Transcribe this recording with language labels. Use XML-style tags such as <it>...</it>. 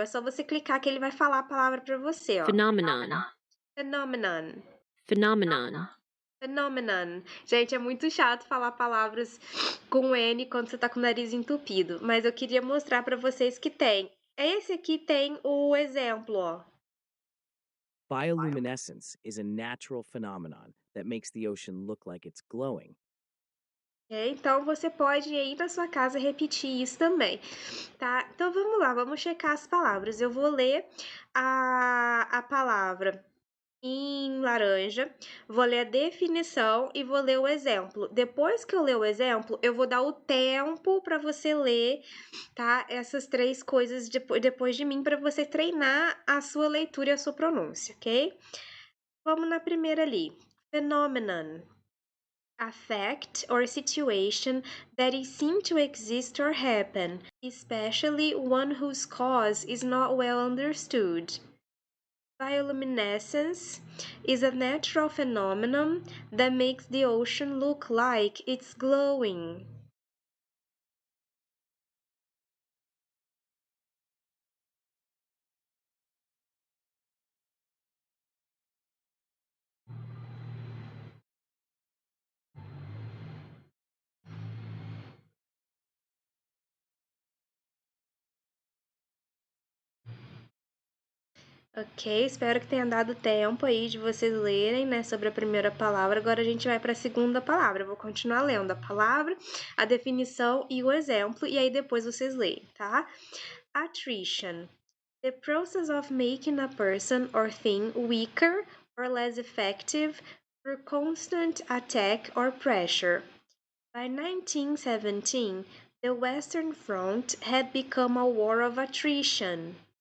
<pt>É só você clicar que ele vai falar a palavra para você, ó.</pt> <en>Phenomenon. Phenomenon. Phenomenon. Phenomenon.</en> <pt>Gente, é muito chato falar palavras com N quando você tá com o nariz entupido, mas eu queria mostrar para vocês que tem. Esse aqui tem o exemplo, ó.</pt> <en>Bioluminescence is a natural phenomenon that makes the ocean look like it's glowing.</en> <pt>Então, você pode ir na sua casa repetir isso também, tá? Então, vamos lá, vamos checar as palavras. Eu vou ler a palavra em laranja, vou ler a definição e vou ler o exemplo. Depois que eu ler o exemplo, eu vou dar o tempo para você ler, tá? Essas três coisas depois de mim, para você treinar a sua leitura e a sua pronúncia, ok? Vamos na primeira ali. Phenomenon.</pt> <en>A fact or situation that is seen to exist or happen, especially one whose cause is not well understood. Bioluminescence is a natural phenomenon that makes the ocean look like it's glowing.</en> <pt>Ok, espero que tenha dado tempo aí de vocês lerem, né, sobre a primeira palavra. Agora a gente vai para a segunda palavra. Eu vou continuar lendo a palavra, a definição e o exemplo, e aí depois vocês leem, tá?</pt> <en>Attrition. The process of making a person or thing weaker or less effective through constant attack or pressure. By 1917, the Western Front had become a war of attrition.</en>